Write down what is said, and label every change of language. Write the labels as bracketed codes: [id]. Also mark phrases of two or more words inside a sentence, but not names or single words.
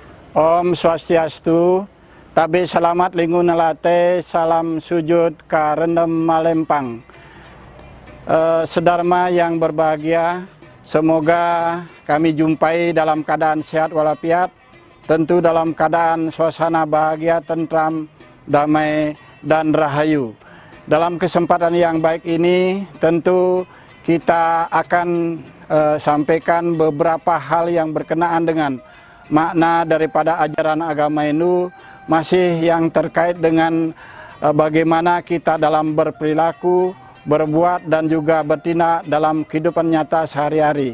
[sa] Om Swastiastu, [id] tabe selamat lingun nalate, salam sujud karendem malempang. Sedharma yang berbahagia, semoga kami jumpai dalam keadaan sehat walafiat, tentu dalam keadaan suasana bahagia, tentram, damai, dan rahayu. Dalam kesempatan yang baik ini, tentu kita akan sampaikan beberapa hal yang berkenaan dengan makna daripada ajaran agama Hindu, masih yang terkait dengan bagaimana kita dalam berperilaku, berbuat, dan juga bertindak dalam kehidupan nyata sehari-hari.